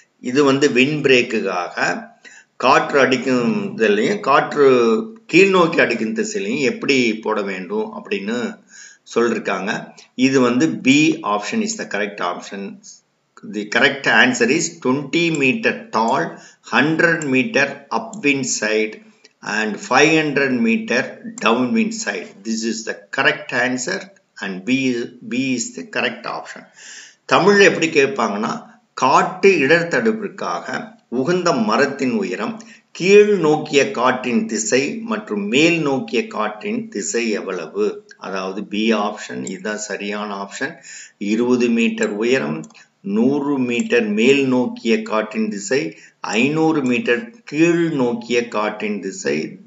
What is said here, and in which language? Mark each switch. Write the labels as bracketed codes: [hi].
[ta] இது வந்து விண்ட் பிரேக்குக்காக காற்று அடிக்கும் திசையிலையும் காற்று கீழ் நோக்கி அடிக்கும் திசையிலையும் எப்படி போட வேண்டும் அப்படின்னு சொல்லிருக்காங்க. இது வந்து [en] B option is the correct option. The correct answer is 20 metre tall, 100 metre upwind side and 500 meter downwind side. This is the correct answer and B is the correct option. [ta] தமிழ்ல எப்படி கேட்பாங்கன்னா, காற்று இடர்தடுப்பிற்காக உகந்த மரத்தின் உயரம், கீழ் நோக்கிய காற்றின் திசை மற்றும் மேல் நோக்கிய காற்றின் திசை எவ்வளவு? அதாவது பி ஆப்ஷன் இதுதான் சரியான ஆப்ஷன். 20 மீட்டர் உயரம், 100 மீட்டர் மேல் நோக்கிய காற்றின் திசை, 500 மீட்டர் கீழ் நோக்கிய காற்றின் திசை.